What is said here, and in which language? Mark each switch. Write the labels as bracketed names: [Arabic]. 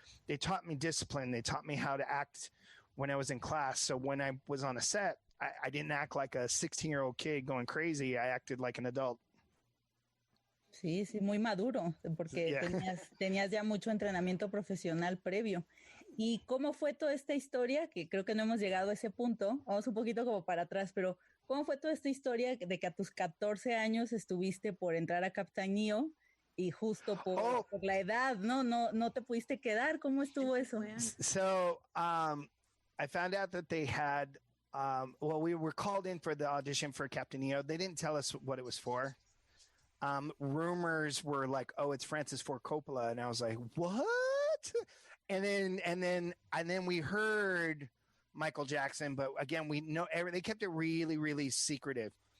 [English] They taught me discipline. They taught me how to act when I was in class. So when I was on a set, I didn't act like a 16-year-old kid going crazy. I acted like an adult. [Spanish] Sí, muy maduro, porque tenías ya mucho entrenamiento profesional previo. ¿Y cómo fue toda esta historia? Que creo que no hemos llegado a ese punto. Vamos un poquito como para atrás, pero ¿cómo fue toda esta historia de que a tus 14 años estuviste por entrar a Captain EO y justo por la edad, no te pudiste quedar? ¿Cómo estuvo eso? [English] So, I found out that they had we were called in for the audition for Captain EO. They didn't tell us what it was for. Rumors were like, oh, it's Francis Ford Coppola. And I was like, what? And then we heard Michael Jackson, but again, they kept it really, really secretive.